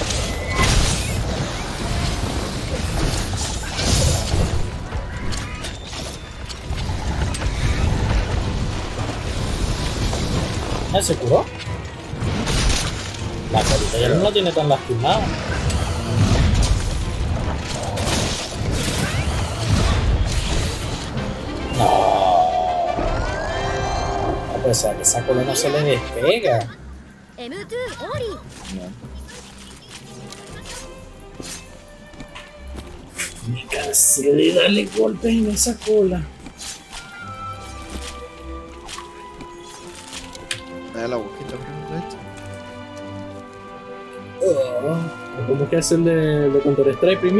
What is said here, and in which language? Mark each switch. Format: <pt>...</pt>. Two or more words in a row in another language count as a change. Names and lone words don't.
<es>¿Se curó? La carita ya no la tiene tan lastimada. No. A pesar que esa cola no se le despega. M2 オーリー Me cansé de darle golpes en esa cola. Dale la boquita, ¿Cómo que hace el de Counter Strike, Primi?</es>